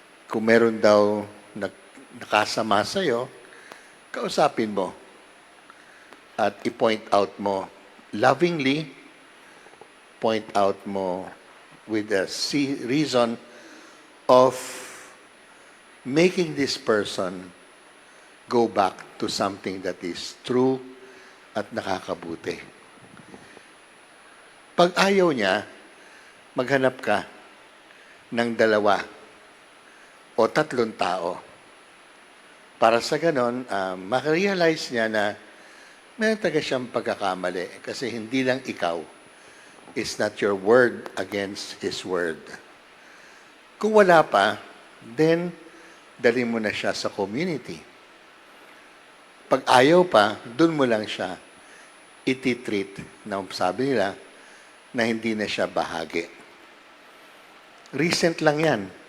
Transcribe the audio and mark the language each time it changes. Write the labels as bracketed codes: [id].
[tl] Kung meron daw nakasama sa'yo, kausapin mo at i-point out mo lovingly, point out mo [en] with the reason of making this person go back to something that is true [tl] at nakakabuti. Pag ayaw niya, maghanap ka ng dalawa o tatlong tao para sa ganon, makarealize niya na may taga siyang pagkakamali kasi hindi lang ikaw. [en] It's not your word against his word. [tl] Kung wala pa, then dali mo na siya sa community. Pag ayaw pa, dun mo lang siya iti-treat na sabi nila na hindi na siya bahagi. Recent lang yan.